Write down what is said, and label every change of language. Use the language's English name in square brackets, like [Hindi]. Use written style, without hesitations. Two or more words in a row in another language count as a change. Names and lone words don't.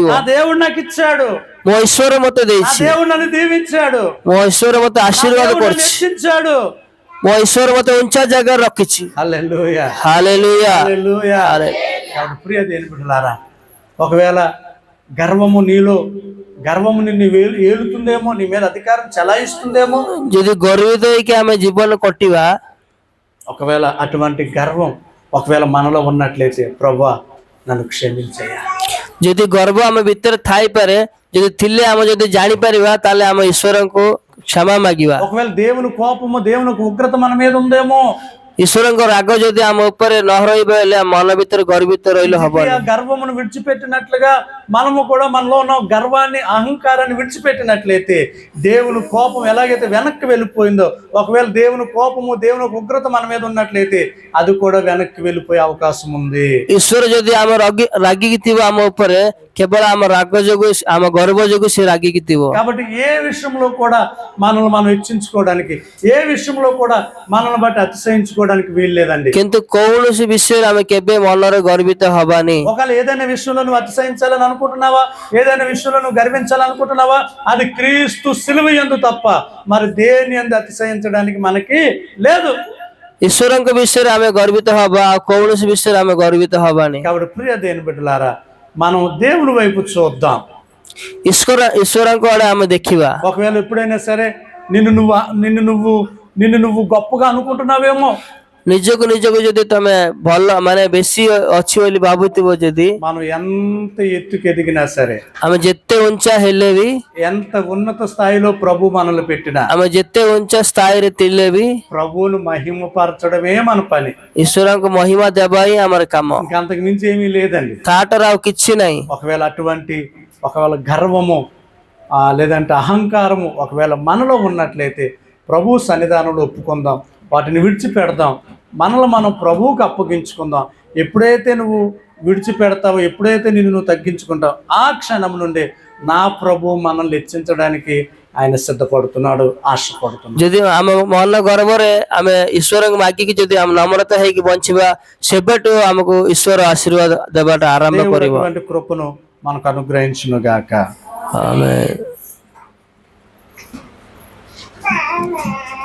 [Telugu] ఆ దేవుడు నాకు ఇచ్చాడు, [Odia] ମୋ ଈଶ୍ୱର ମତେ ఆ ଦେଇଛି, [Telugu] దేవుడు నన్ను దీవించాడు, [Odia] ମୋ ଈଶ୍ୱର ମତେ ఆ ଆଶୀର୍ବାଦ [Telugu] దేవుడు నన్ను [Odia] କରିଛି, [Telugu] హెచ్చించాడు. [Odia] ମୋ ଈଶ୍ୱର ମତେ ଉଞ୍ଚା ଜାଗାରେ ରଖିଛି। [Telugu] హల్లెలూయా, [Odia] ହାଲେଲୁయా। [Telugu] హల్లెలూయా. కాబట్టి ప్రియ దేని బిడ్డలారా, ఒకవేళ గర్వము నిన్ను ఏలుతుందేమో, నీ మీద అధికారం చలాయిస్తుందేమో. [Odia] ଯଦି ଗର୍ବିତ ହେଇକି ଆମେ ଜୀବନ କଟିବା, [Telugu] ఒకవేళ అటువంటి గర్వం ఒకవేళ మనలో ఉన్నట్లయితే, ప్రభువా నన్ను క్షమించయ్యా. [Odia] ଯଦି ଗର୍ବ ଆମ ଭିତରେ ଥାଇପାରେ, ଯଦି ଥିଲେ ଆମେ ଯଦି ଜାଣିପାରିବା ତାହେଲେ ଆମ ଈଶ୍ୱରଙ୍କୁ କ୍ଷମା ମାଗିବା। [Telugu] ఒకవేళ దేవుని కోపము, దేవుని ఉగ్రత మన మీద ఉందేమో. [Odia] ଈଶ୍ୱରଙ୍କ ରାଗ ଯଦି ଆମ ଉପରେ ନ ରହିବ ହେଲେ ଆମ ମନ ଭିତରେ ଗର୍ବିତ ରହିଲେ ହବନି। [Telugu] ఆ గర్వమును విడిచిపెట్టినట్లుగా మనము కూడా మనలో ఉన్న గర్వాన్ని, అహంకారాన్ని విడిచిపెట్టినట్లయితే దేవుని కోపం ఎలాగైతే వెనక్కి వెళ్ళిపోయిందో, ఒకవేళ దేవుని కోపము, దేవుని ఉగ్రత మన మీద ఉన్నట్లయితే అది కూడా వెనక్కి వెళ్ళిపోయే అవకాశం ఉంది. [Odia] ଈଶ୍ୱର ଯଦି ଆମ ରାଗିକି ଥିବ ଆମ ଉପରେ, କେବଳ ଆମ ରାଗ ଯୋଗୁ, ଆମ ଗର୍ବ ଯୋଗୁ ସେ ରାଗିକି ଥିବ। [Telugu] కాబట్టి ఏ విషయంలో కూడా మనల్ని మనం హెచ్చించుకోవడానికి, ఏ విషయంలో కూడా మనల్ని బట్టి అతిశయించుకోవడానికి వీలు లేదండి. [Odia] କିନ୍ତୁ କୌଣସି ବିଷୟରେ ଆମେ କେବେ ମନରେ ଗର୍ବିତ ହବାନି। [Telugu] ఒకవేళ ఏదైనా విషయంలో నువ్వు అతిశయించాలని అనుకుంటున్నావా, ఏదైనా విషయంలో నువ్వు గర్వించాలనుకుంటున్నావా, అది క్రీస్తు సిలువ యందు తప్ప మరి దేని యందు అతిశయించడానికి మనకి లేదు. [Odia] ଈଶ୍ୱରଙ୍କ ବିଷୟରେ ଆମେ ଗର୍ବିତ ହବା, ଆଉ କୌଣସି ବିଷୟରେ ଆମେ ଗର୍ବିତ ହବାନି। [Telugu] కాబట్టి ప్రియ దేని బిడ్డలారా, మనం దేవుని వైపు చూద్దాం. [Odia] ଈଶ୍ୱରଙ୍କ ଆଡେ ଆମେ ଦେଖିବା। [Telugu] ఒకవేళ ఎప్పుడైనా సరే నిన్ను నువ్వు గొప్పగా అనుకుంటున్నావేమో, [Odia] ନିଜକୁ ଯଦି ତମେ ଭଲ ମାନେ ବେଶୀ ଅଛି ବୋଲି ଭାବୁଥିବ, ଯଦି [Telugu] మనం ఎంత ఎత్తుకు ఎదిగినా సరే, [Odia] ଆମେ ଯେତେ ଉଞ୍ଚା ହେଲେ ବି, [Telugu] ఎంత ఉన్నత స్థాయిలో ప్రభు మనల్ని పెట్టినా, [Odia] ଆମେ ଯେତେ ଉଞ୍ଚା ସ୍ଥାୟୀରେ ଥିଲେ ବି [Telugu] ప్రభువును మహిమపరచడమే మన పని. [Odia] ଈଶ୍ୱରଙ୍କୁ ମହିମା ଦେବା ହିଁ ଆମର କାମ। [Telugu] ఇంకంతకు మించి ఏమీ లేదండి. [Odia] ତାଠାରୁ ଆଉ କିଛି ନାହିଁ। [Telugu] ఒకవేళ గర్వము లేదంటే అహంకారము ఒకవేళ మనలో ఉన్నట్లయితే ప్రభు సన్నిధానంలో ఒప్పుకుందాం, వాటిని విడిచిపెడదాం, మనల్ని మనం ప్రభువుకి అప్పగించుకుందాం. ఎప్పుడైతే నువ్వు విడిచిపెడతావో, ఎప్పుడైతే నువ్వు తగ్గించుకుంటావు, ఆ క్షణం నుండి నా ప్రభు మనల్ని హెచ్చించడానికి ఆయన సిద్ధపడుతున్నాడు, ఆశపడుతున్నాడు. [Odia] ଯଦି ଆମ ମନ ଗର୍ବରେ ଆମେ ଈଶ୍ୱରଙ୍କୁ ମାଗିକି ଯଦି ଆମେ ନମ୍ରତା ହେଇକି ବଞ୍ଚିବା, ସେବେଠୁ ଆମକୁ ଈଶ୍ୱର ଆଶୀର୍ବାଦ ଦେବାଟା ଆରମ୍ଭ କରିବ। [Telugu] దేవుడు కృపను మనకు అనుగ్రహించును గాక. ఆమేన్।